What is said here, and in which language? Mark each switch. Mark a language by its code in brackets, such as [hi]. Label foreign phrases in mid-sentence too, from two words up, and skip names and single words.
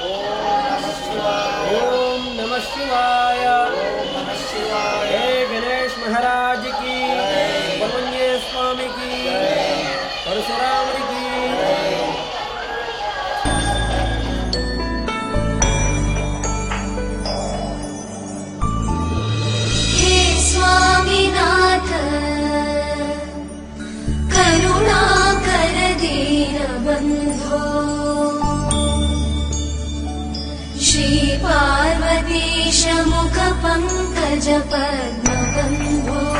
[sa] ఓం నమః శివాయ [hi] हे गणेश महाराज की सुब्रह्मण्य स्वामी की परशुरामुडि की. [sa] स्वामीनाथ करुणाकर दीनबन्धो श्री पार्वतीश मुख पंकज पद्मबन्धो